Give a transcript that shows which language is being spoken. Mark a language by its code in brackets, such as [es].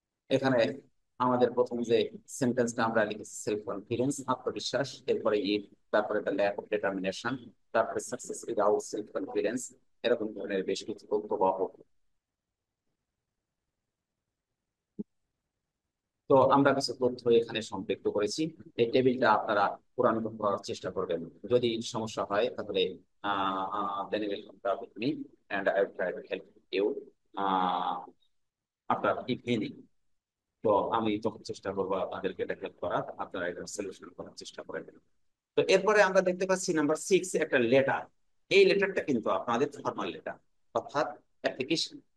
[bn] এখানে আমাদের প্রথম যে সেন্টেন্সটা আমরা লিখেছি সেলফ কনফিডেন্স, আত্মবিশ্বাস, এরপরে তারপরে দ্য ল্যাক অফ ডিটারমিনেশন, তারপরে সাকসেস উইদাউট সেলফ কনফিডেন্স, এরকম ধরনের বেশ কিছু তথ্য পাবো। তো আমরা কিছু তথ্য এখানে সম্পৃক্ত করেছি। এই টেবিলটা আপনারা পূরণ করার চেষ্টা করবেন। যদি সমস্যা হয় তাহলে [en] then you will contact with me and I will try to help you after evening. [bn] তো আমি তখন চেষ্টা করবো আপনাদেরকে এটা হেল্প করার, আপনারা এটা সলিউশন করার চেষ্টা করবেন। তো এরপরে আমরা দেখতে পাচ্ছি নাম্বার 6 একটা লেটার। এই লেটারটা কিন্তু আপনাদের ফর্মাল লেটার, অর্থাৎ অ্যাপ্লিকেশন।